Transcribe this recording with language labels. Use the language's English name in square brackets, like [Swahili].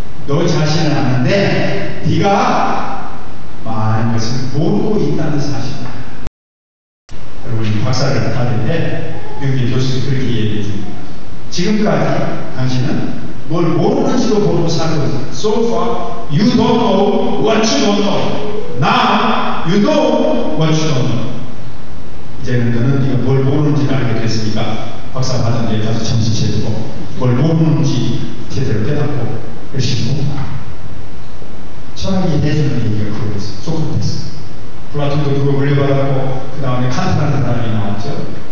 [Korean] 너 자신을 아는데 네가 많은 것을 모르고 있다는 사실을 알아. 여러분 박사를 받을 미국의 교수들이 그렇게 얘기해 줍니다. 지금까지 당신은 뭘 모르는지도 모르고 살고 있어. [English] So far you don't know what you don't know. Now you know what you don't know. [Korean] 이제는 너는 네가 뭘 모르는지를 알게 됐으니까 박사 받은 뒤에 가서 정신 차리고 뭘 모르는지 제대로 깨닫고 열심히 공부하라. 철학이 내주는 얘기가 그거였어요. 소크라테스. 플라톤도 그거 물려받았고 그 다음에 칸트라는 사람이 나왔죠.